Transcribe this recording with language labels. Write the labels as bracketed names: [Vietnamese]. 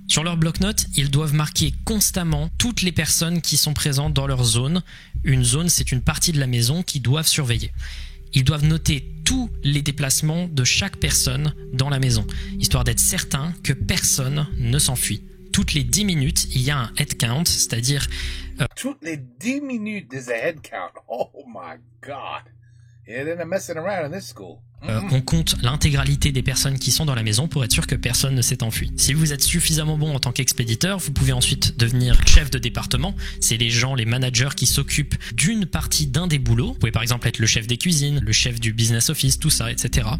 [French] Sur leur bloc-notes, ils doivent marquer constamment toutes les personnes qui sont présentes dans leur zone. Une zone, c'est une partie de la maison qu'ils doivent surveiller. Ils doivent noter tous les déplacements de chaque personne dans la maison, histoire d'être certain que personne ne s'enfuit. Toutes les 10 minutes, il y a un head count, c'est-à-dire... Toutes les 10 minutes, [English] there's a head count. Oh my God. Yeah, they're not messing around in this school. [French] On compte l'intégralité des personnes qui sont dans la maison pour être sûr que personne ne s'est enfui. Si vous êtes suffisamment bon en tant qu'expéditeur, vous pouvez ensuite devenir chef de département. C'est les gens, les managers qui s'occupent d'une partie d'un des boulots. Vous pouvez par exemple être le chef des cuisines, le chef du business office, tout ça, etc.